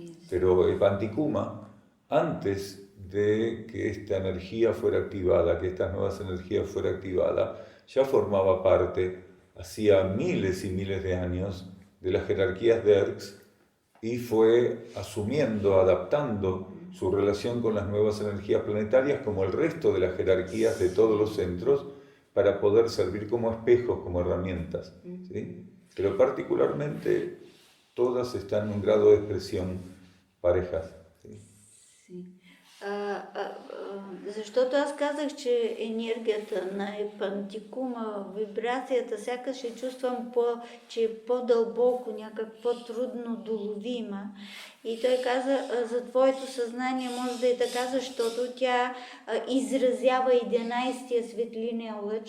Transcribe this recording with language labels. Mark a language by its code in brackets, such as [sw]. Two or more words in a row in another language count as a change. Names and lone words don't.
[es] Pero el Panticuma, antes de que esta energía fuera activada, que estas nuevas energías fuera activada, ya formaba parte, hacía miles y miles de años, de las jerarquías de Erx y fue asumiendo, adaptando su relación con las nuevas energías planetarias, como el resto de las jerarquías de todos los centros, para poder servir como espejos, como herramientas, ¿sí? Pero particularmente todas están en un grado de expresión parejas. ¿Sí? [bg] Защото аз казах, че енергията на епантикума, вибрацията, сякаш ще чувствам, че е по-дълбоко, някак по-трудно доловима. И той каза, за твоето съзнание може да е така, защото тя изразява 11-тия светлинен лъч.